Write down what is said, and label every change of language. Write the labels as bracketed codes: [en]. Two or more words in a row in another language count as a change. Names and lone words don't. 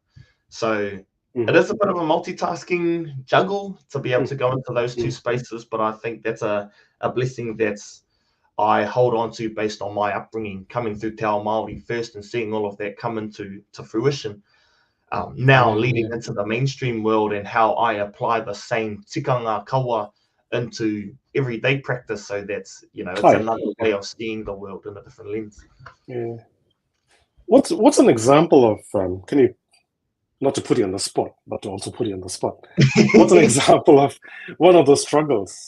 [en] So it is a bit of a multitasking juggle to be able to go into those two spaces, but I think that's a blessing that I hold on to based on my upbringing, coming through [mi] Te Ao Māori [en] first and seeing all of that come into fruition. Now leading into the mainstream world and how I apply the same [mi] tikanga kaua [en] into everyday practice, so that's it's another way of seeing the world in a different lens. Yeah. What's an example of can you, not to put you on the spot, but to also put you on the spot, what's an example of one of those struggles?